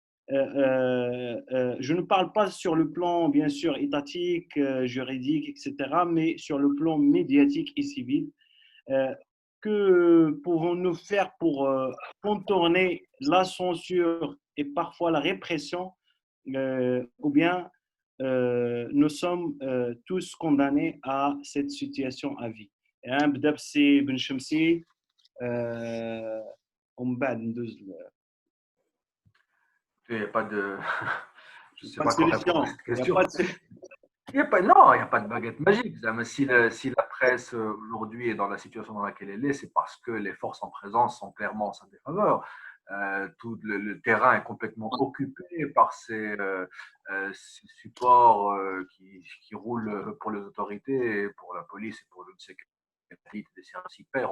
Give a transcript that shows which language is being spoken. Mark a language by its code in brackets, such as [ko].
[fr] Je ne parle pas sur le plan bien sûr étatique, juridique, etc., mais sur le plan médiatique et civil. Que pouvons-nous faire pour contourner la censure et parfois la répression, ou bien nous sommes tous condamnés à cette situation à vie. [ar] نبدا بسي بن شمسي ومن بعد ندوز. [fr] Il n'y a pas de. Je sais pas pas de comment répondre à cette question. Il n'y a pas de baguette magique. Si la presse aujourd'hui est dans la situation dans laquelle elle est, c'est parce que les forces en présence sont clairement en sa défaveur. Tout le terrain est complètement occupé par ces supports qui roulent pour les autorités, et pour la police et pour le sécurité des services hyper.